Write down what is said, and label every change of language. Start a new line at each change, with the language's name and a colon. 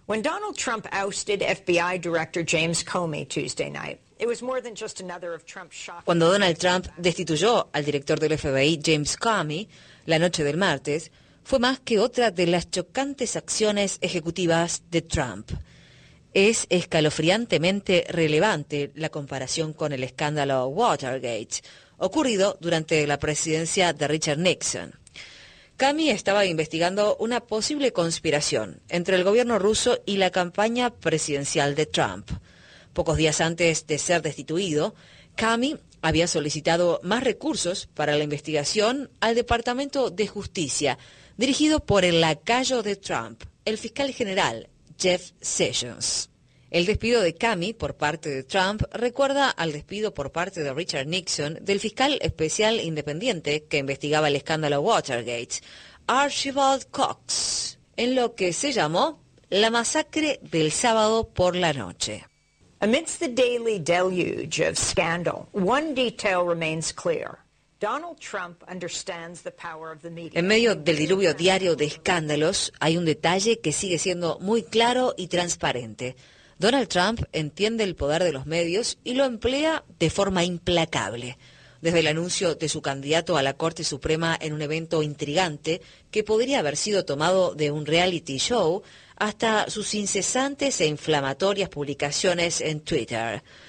English: When Donald Trump ousted FBI director James Comey Tuesday night, it was more than just another of Trump's shock.
Spanish: Cuando Donald Trump destituyó al director del FBI James Comey la noche del martes, fue más que otra de las chocantes acciones ejecutivas de Trump. Es escalofriantemente relevante la comparación con el escándalo Watergate, ocurrido durante la presidencia de Richard Nixon. Comey estaba investigando una posible conspiración entre el gobierno ruso y la campaña presidencial de Trump. Pocos días antes de ser destituido, Comey había solicitado más recursos para la investigación al Departamento de Justicia, dirigido por el lacayo de Trump, el fiscal general Jeff Sessions. El despido de Comey por parte de Trump recuerda al despido por parte de Richard Nixon del fiscal especial independiente que investigaba el escándalo Watergate, Archibald Cox, en lo que se llamó la masacre del sábado por la noche.
English: Amidst the daily deluge of scandal, one detail remains clear. Donald Trump understands the power of the media.
Spanish: En medio del diluvio diario de escándalos, hay un detalle que sigue siendo muy claro y transparente. Donald Trump entiende el poder de los medios y lo emplea de forma implacable. Desde el anuncio de su candidato a la Corte Suprema en un evento intrigante que podría haber sido tomado de un reality show, hasta sus incesantes e inflamatorias publicaciones en Twitter.